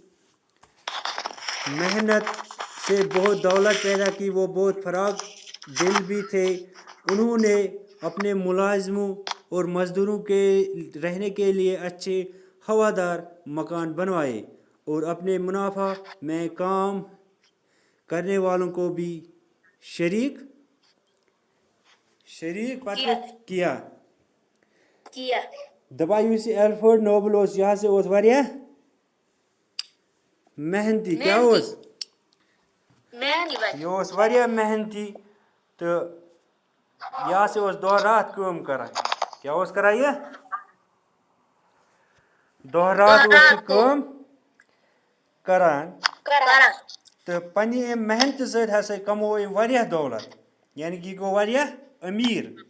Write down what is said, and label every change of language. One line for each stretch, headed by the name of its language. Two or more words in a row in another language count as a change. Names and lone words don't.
Urdu: محنت سے بہت دولت پیدا کی، وہ بہت فراغ دل بھی تھے، انہوں نے اپنے ملازموں اور مزدوروں کے رہنے کے لیے اچھے ہوادار مکان بنوائے اور اپنے منافع میں کام کرنے والوں کو بھی شریک کیا
Kashmiri: دپان یُس یہِ الفریڈ نوبل اوس یہِ ہسا اوس واریاہ محنتی کیا اوس یہِ اوس واریاہ محنتی تہٕ یہِ ہسا اوس دۄہ رات کٲم کران کیٛاہ اوس کران یہِ دۄہ رات اوس یہِ کٲم کران تہٕ پننہِ اَمہِ محنتہٕ سۭتۍ ہسا کموو أمۍ واریاہ دولت یعنی کہ یہِ گوٚو واریاہ أمیٖر